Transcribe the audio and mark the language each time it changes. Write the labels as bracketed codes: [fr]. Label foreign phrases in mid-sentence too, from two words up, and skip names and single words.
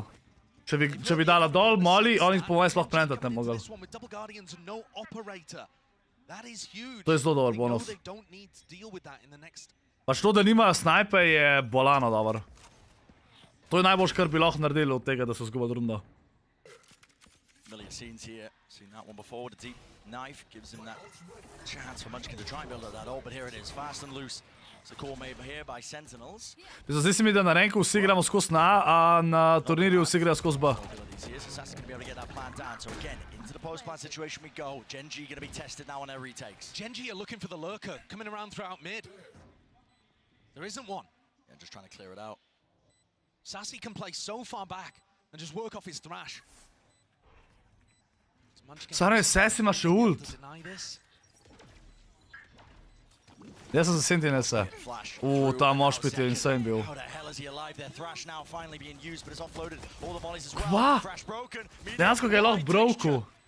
[sl] Če bi dala dol Molly, oni po mojem sploh plantat ne mogli. To je zelo dober bonus. Pač to, da nimajo snajpe, je bolano dober. To je najboljš, kar bi lahko naredili od tega, da so zgubili rundo. [en] Knife gives him that chance for Munchkin to try and build up that ult, but here it is, fast and loose. It's a call made here by Sentinels. [sl] Zdi se mi, da na ranku vsi igramo skozi na A, a na turnirju vsi igrajo skozi B. [en] Assassin going to be able to get that plan down, so again, into the post-plan situation we go. Genji going to be tested now on their retakes. Genji are looking for the lurker, coming around throughout mid. There isn't one. Yeah, just trying to clear it out. Sassy can play so far back and just work off his thrash. [sl] Stvarno je Sassy ima še ult. Jaz sem za Sentinelse. Ta mošpit je insane bil. Kva? Dejansko ga je lahko brokel.